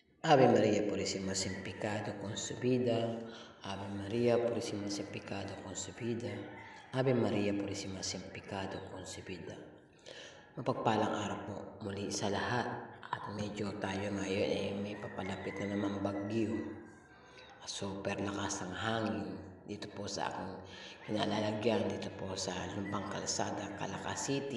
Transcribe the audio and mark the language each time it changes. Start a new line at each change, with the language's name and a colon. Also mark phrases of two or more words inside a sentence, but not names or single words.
Spanish: Ave María Purísima sin pecado concebida, Ave María Purísima sin pecado concebida, Ave María Purísima sin pecado concebida.
Filipino: Mapagpalang araw po muli sa lahat at medyo tayo ngayon may papalapit na naman bagyo. Super lakas ng hangin dito po sa aking kinalalagyan dito po sa Lumbang Kalsada, Calaca City.